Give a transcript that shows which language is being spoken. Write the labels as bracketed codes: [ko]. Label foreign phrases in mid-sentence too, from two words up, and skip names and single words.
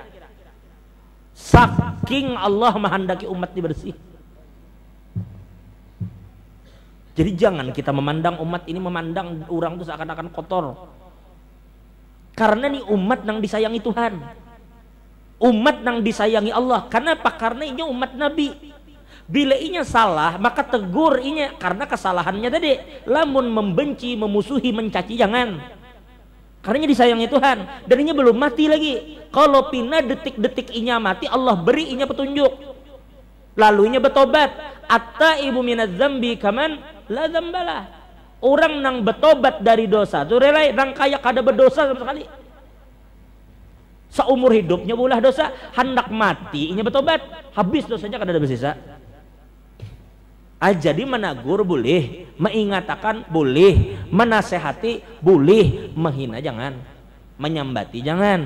[id] Saking Allah menghendaki umat dibersih. Jadi jangan kita memandang umat ini, memandang orang itu seakan-akan kotor. Karena ini umat yang disayangi Tuhan. Umat yang disayangi Allah. Karena apa? Karena ini umat Nabi. [bjn] Bila inya salah maka tegur inya karena kesalahannya tadi. Lamun membenci, memusuhi, mencaci jangan. Karena disayangi Tuhan dan inya belum mati lagi. Kalau pina detik-detik inya mati, Allah beri inya petunjuk. Lalu inya bertobat. [ar] التائب من الذنب كمن لا ذنب له. [bjn] Orang nang bertobat dari dosa tu rela nang kayak kada berdosa sama sekali. Seumur hidupnya bulah dosa, hendak mati inya bertobat, habis dosanya kada ada bersisa. [id] Jadi menagur boleh, mengatakan boleh, menasehati boleh, menghina jangan, menyambati jangan.